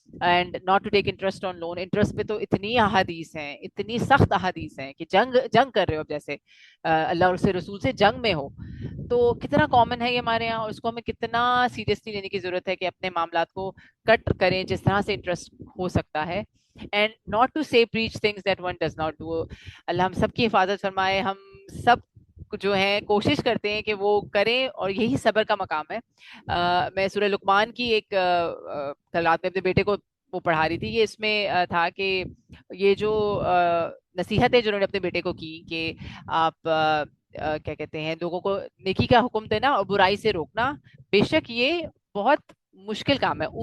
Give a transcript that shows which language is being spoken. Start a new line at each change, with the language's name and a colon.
English: and not to take interest on loan,
Urdu: interest پہ تو اتنی احادیث ہیں, اتنی سخت احادیث ہیں کہ جنگ کر رہے ہو, جیسے اللہ اور اس کے رسول سے جنگ میں ہو. تو کتنا کامن ہے یہ ہمارے یہاں, اور اس کو ہمیں کتنا سیریسلی لینے کی ضرورت ہے کہ اپنے معاملات کو کٹ کریں جس طرح سے انٹرسٹ ہو سکتا ہے.
English: And not to say preach things that one does not do.
Urdu: اللہ ہم سب کی حفاظت فرمائے. ہم سب جو ہے کوشش کرتے ہیں کہ وہ کریں, اور یہی صبر کا مقام ہے. میں سورہ لقمان کی ایک کل رات میں اپنے بیٹے کو وہ پڑھا رہی تھی. یہ اس میں تھا کہ یہ جو نصیحت ہے جو انہوں نے اپنے بیٹے کو کی کہ آپ کیا کہتے ہیں, لوگوں کو نیکی کا حکم دینا اور برائی سے روکنا, بے شک یہ بہت مشکل کام ہے.